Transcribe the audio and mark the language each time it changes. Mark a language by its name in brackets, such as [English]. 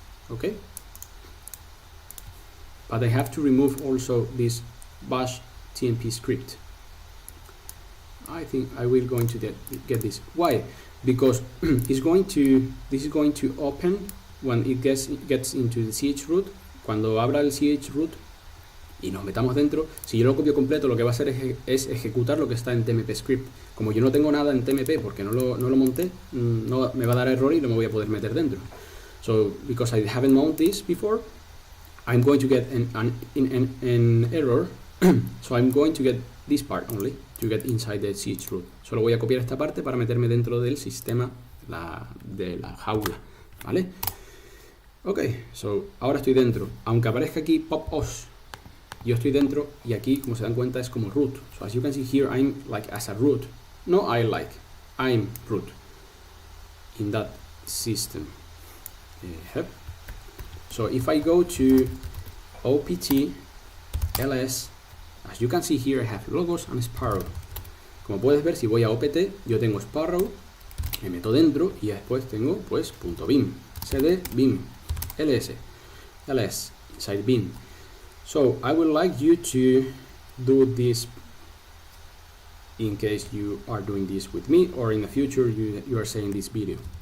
[English] Okay, but I have to remove also this bash tmp script. I think I will going to get this. Why? Because this is going to open when it gets into the chroot. [Spanish] Cuando abra el chroot y nos metamos dentro, si yo lo copio completo, lo que va a hacer es ejecutar lo que está en tmp script. Como yo no tengo nada en tmp porque no lo monté, no me va a dar error y no me voy a poder meter dentro. [English] So because I haven't mounted this before, I'm going to get an error. So I'm going to get this part only to get inside the chroot. [Spanish] Solo voy a copiar esta parte para meterme dentro del sistema de la jaula, ¿vale? [English] Ok, so [Spanish] ahora estoy dentro. Aunque aparezca aquí pop-os, yo estoy dentro y aquí, como se dan cuenta, es como root. [English] So as you can see here, I'm like as a root. No, I'm root in that system. So if I go to opt ls, as you can see here, I have logos and Sparrow. [Spanish] Como puedes ver, si voy a opt, yo tengo Sparrow, me meto dentro y después tengo pues .bin, cd bin, ls, [English] inside bin. So I would like you to do this in case you are doing this with me, or in the future you are saying this video.